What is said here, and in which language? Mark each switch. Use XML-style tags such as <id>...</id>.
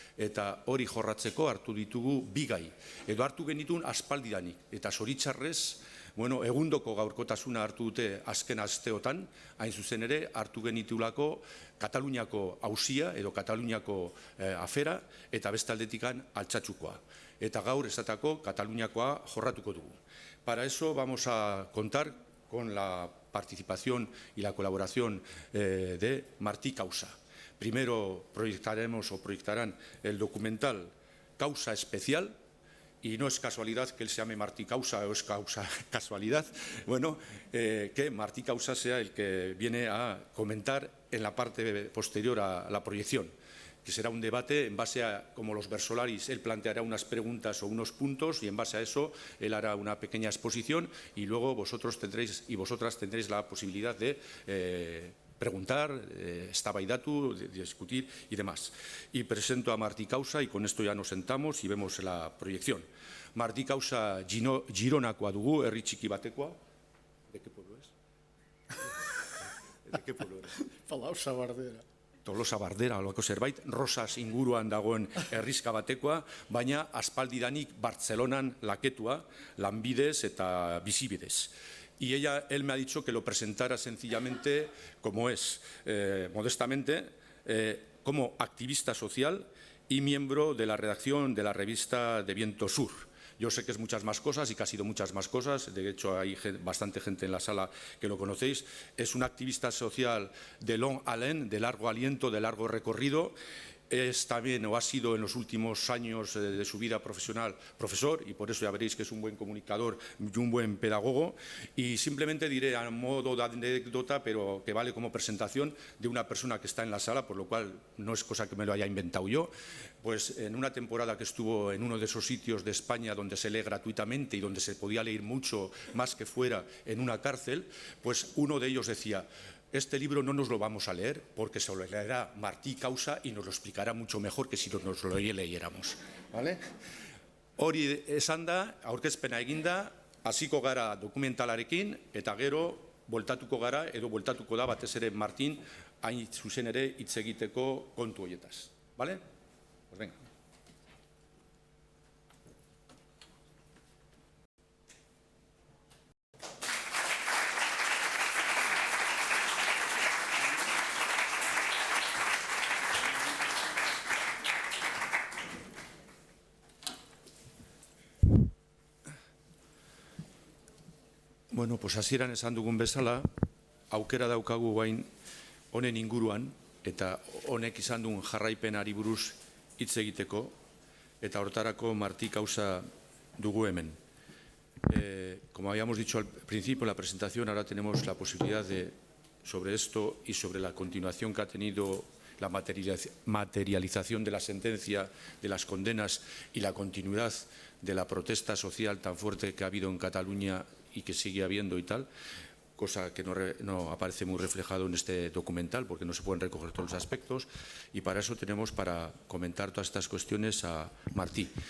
<eu>Eta hori jorratzeko hartu ditugu bi gai. Edo hartu genitun aspaldidanik eta zoritxarrez, egundoko gaurkotasuna hartu dute azken asteotan, hain zuzen ere hartu genitulako Kataluniako auzia edo Kataluniako afera eta beste aldetikan Altsatzutkoa. Eta gaur esatako Kataluniakoa jorratuko dugu.</eu> <es>Para eso vamos a contar con la participación y la colaboración de Martí Causa. Primero proyectarán el documental Causa Especial, y no es casualidad que él se llame Martí Causa o es casualidad, que Martí Causa sea el que viene a comentar en la parte posterior a la proyección, que será un debate en base a, como los versolaris, él planteará unas preguntas o unos puntos y en base a eso él hará una pequeña exposición y luego vosotros tendréis y vosotras tendréis la posibilidad de preguntar, eztabaidatu, discutir y demás. Y presento a Martí Causa y con esto ya nos sentamos y vemos la proyección.</es> <eu>Martí Causa Gironakoa dugu, herri txiki batekoa.</eu> <es>¿De qué pueblo es? ¿De qué pueblo eres? Tolosa Bardera.</es> <eu>Tolosa Bardera, olako zerbait, Rosas inguruan dagoen herrizka batekoa, baina aspaldidanik Bartzelonan laketua, lanbidez eta bizibidez.</eu> <es>Y él me ha dicho que lo presentara sencillamente como es, modestamente, como activista social y miembro de la redacción de la revista de Viento Sur. Yo sé que es muchas más cosas y que ha sido muchas más cosas, de hecho hay bastante gente en la sala que lo conocéis. Es un activista social de</es> <fr>long haleine,</fr> <es>de largo aliento, de largo recorrido. Es también, o ha sido en los últimos años de su vida profesional, profesor, y por eso ya veréis que es un buen comunicador y un buen pedagogo. Y simplemente diré a modo de anécdota, pero que vale como presentación de una persona que está en la sala, por lo cual no es cosa que me lo haya inventado yo, pues en una temporada que estuvo en uno de esos sitios de España donde se lee gratuitamente y donde se podía leer mucho más que fuera en una cárcel, pues uno de ellos decía: este libro no nos lo vamos a leer porque se lo leerá Martí Causa y nos lo explicará mucho mejor que si nos lo leyéramos. ¿Vale?</es> <eu>Hori esanda, aurkezpena eginda, hasiko gara dokumentalarekin eta gero bueltatuko gara edo bueltatuko da batez ere Martín hain zuzen ere hitz egiteko kontu horietaz.</eu> <es>¿Vale? Pues venga.</es> <eu>Pues hasieran esan dugun bezala, aukera daukagu guain honen inguruan, eta honek izan duen jarraipenari buruz hitz egiteko, eta hortarako Martí Causa dugu hemen.</eu> <es>Como habíamos dicho al principio en la presentación, ahora tenemos la posibilidad de, sobre esto y sobre la continuación que ha tenido la materialización de la sentencia, de las condenas y la continuidad de la protesta social tan fuerte que ha habido en Cataluña y que sigue habiendo y tal, cosa que no aparece muy reflejado en este documental porque no se pueden recoger todos los aspectos, y para eso tenemos para comentar todas estas cuestiones a Martí.</es>